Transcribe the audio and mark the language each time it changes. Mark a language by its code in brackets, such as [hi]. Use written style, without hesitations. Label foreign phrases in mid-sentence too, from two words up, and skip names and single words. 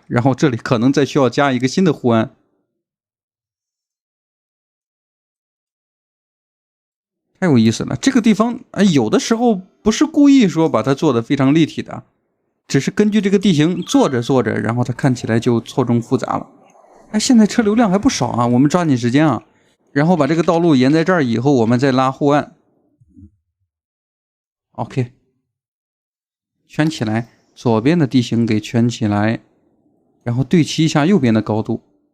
[zh] 然後這裡可能再需要加一個新的護岸。太有意思了，這個地方有的時候不是故意說把它做得非常立體的。只是根據這個地形做着做着，然後它看起來就錯綜複雜了。哎，現在車流量還不少啊，我們抓緊時間啊，然後把這個道路沿在這兒以後，我們再拉護岸。OK， 圈起來，左邊的地形給圈起來，然後對齊一下右邊的高度。